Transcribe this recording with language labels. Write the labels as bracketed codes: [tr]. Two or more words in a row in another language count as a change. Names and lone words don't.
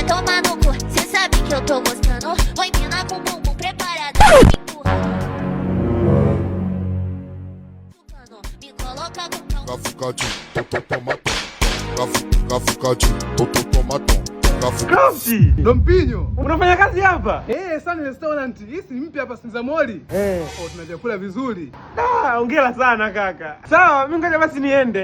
[pt] tomar no cu, cê sabe que eu tô gostando. Vou empinar com o bumbum preparada, me coloca com tão. Cafucadinho, tomatão. Cafucadinho, tomatão. Crafty! Dompinho! [sw] Unafanya kazi hapa? Sun Restaurant. Hii si mpya hapa Sinzamori. Tuna vyakula vizuri. Hongera sana kaka. Sawa, mimi ngoja basi niende.